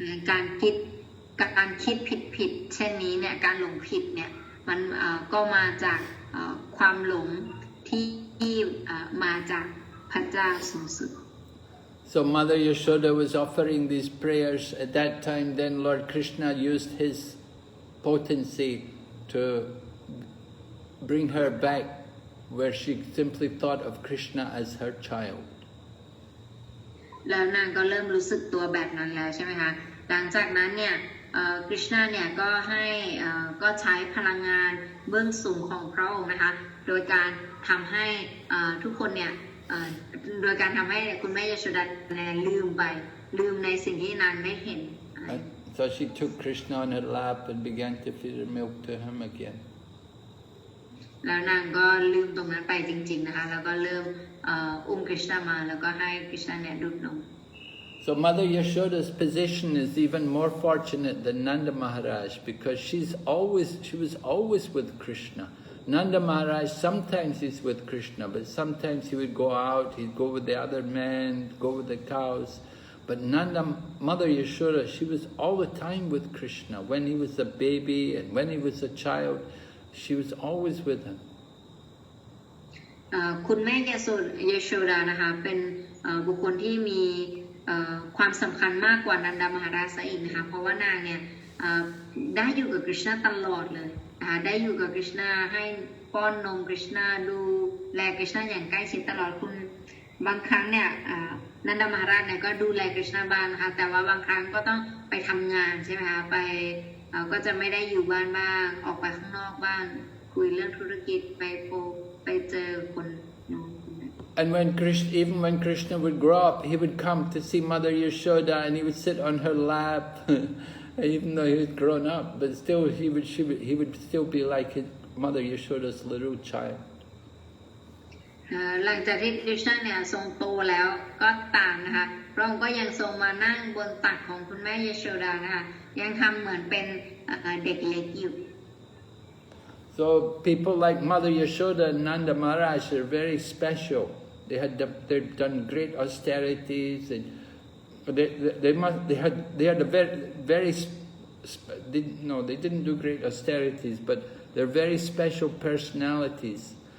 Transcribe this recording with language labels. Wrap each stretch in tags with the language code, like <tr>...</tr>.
<th>การคิดผิดเช่นนี้เนี่ยการหลงผิดเนี่ยมันก็มาจากความหลงที่มาจากพระเจ้าสูงสุด</th> <en>So Mother Yashoda was offering these prayers at that time. Then Lord Krishna used his potency to bring her back where she simply thought of Krishna as her child.</en> <th>แล้วนางก็เริ่มรู้สึกตัวแบบนั้นแล้วใช่ไหมคะหลังจากนั้นเนี่ยกฤษณาเนี่ยก็ใช้พลังงานเบื้องสูงของพระองค์นะคะโดยการทำให้ทุกคนเนี่ยโดยการทำให้คุณแม่ยโสดาลืมในสิ่งที่นางได้เห็น</th> <en>So she took Krishna on her lap and began to feed her milk to him again.</en> <th>แล้วนางก็ลืมตรงนั้นไปจริงๆนะคะแล้วก็เริ่มอุ้มกฤษณามาแล้วก็ให้กฤษณาเนี่ยดูดนม</th> <en>So Mother Yashoda's position is even more fortunate than Nanda Maharaj because she was always with Krishna. Nanda Maharaj, sometimes he's with Krishna, but sometimes he would go out, he'd go with the other men, go with the cows. But Mother Yashoda, she was all the time with Krishna. When he was a baby and when he was a child, she was always with him.</en> <th>คุณแม่ยโสดานะคะเป็นบุคคลที่มีความสำคัญมากกว่านันดามหาราชซะอีกนะคะเพราะว่านางเนี่ย ได้อยู่กับกฤษณาตลอดเลยนะคะได้อยู่กับกฤษณาให้ป้อนนมกฤษณาดูแลกฤษณาอย่างใกล้ชิดตลอดคุณบางครั้งเนี่ยนันดามหาราชเนี่ยก็ดูแลกฤษณาบ้างนะคะแต่ว่าบางครั้งก็ต้องไปทำงานใช่ไหมคะก็จะไม่ได้อยู่บ้านบ้างออกไปข้างนอกบ้างคุยเรื่องธุรกิจไปเจอคน</th> <en>And even when Krishna would grow up, he would come to see Mother Yashoda and he would sit on her lap even though he was grown up, but still he would still be like his mother Yashoda's little child.</en> <th>หลังจากที่คริชนาเนี่ยทรงโตแล้วก็ตามนะคะพระองค์ก็ยังทรงมานั่งบนตักของคุณแม่ยโชดานะคะยังทำเหมือนเป็นเด็กเล็กอยู่</th> <en>So people like Mother Yashoda and Nanda Maharaj are very special. They've done great austerities, and they had a very they didn't do great austerities, but they're very special personalities.</en>